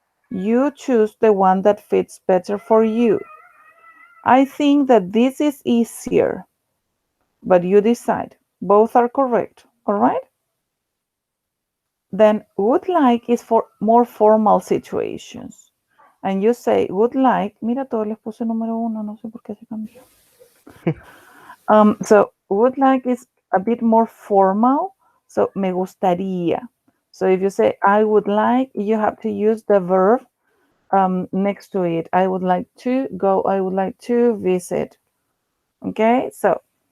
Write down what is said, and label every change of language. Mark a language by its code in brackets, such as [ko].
[en] You choose the one that fits better for you. I think that this is easier, but you decide. Both are correct, all right? Then would like is for more formal situations. And you say would like, [es] mira, todos les puse número 1, no sé por qué se cambió. [en] So would like is a bit more formal. So [es] me gustaría. [en] So if you say I would like, you have to use the verb next to it. I would like to go, I would like to visit. Okay, so